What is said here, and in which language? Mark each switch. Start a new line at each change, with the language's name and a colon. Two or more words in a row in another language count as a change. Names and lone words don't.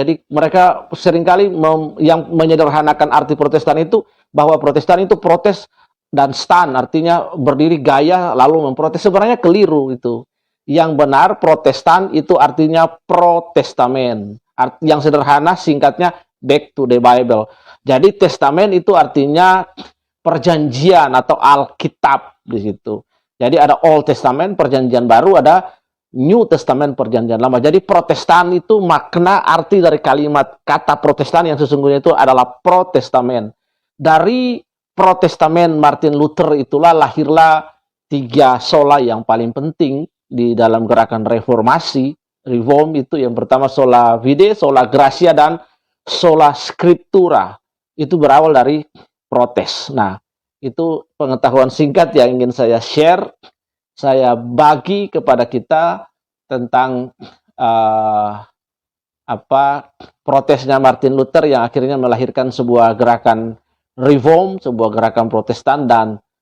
Indonesian: Jadi mereka seringkali yang menyederhanakan arti Protestan itu, bahwa Protestan itu protes dan stand, artinya berdiri gaya lalu memprotes. Sebenarnya keliru itu. Yang benar Protestan itu artinya pro-testamen. Yang sederhana singkatnya
English: back to the Bible.
Indonesian: Jadi testamen itu artinya perjanjian atau Alkitab di situ. Jadi ada
English: Old Testament,
Indonesian: perjanjian baru, ada
English: New Testament,
Indonesian: perjanjian lama. Jadi Protestan itu makna arti dari kalimat kata Protestan yang sesungguhnya itu adalah Protestamen. Dari Protestamen Martin Luther itulah lahirlah 3 sola yang paling penting di dalam gerakan reformasi, reform itu. Yang pertama
Latin: sola fide, sola gratia,
Indonesian: dan
Latin: sola scriptura.
Indonesian: Itu berawal dari protes. Nah, itu pengetahuan singkat yang ingin saya share, saya bagi kepada kita tentang protesnya Martin Luther yang akhirnya melahirkan sebuah gerakan reform, sebuah gerakan Protestan, dan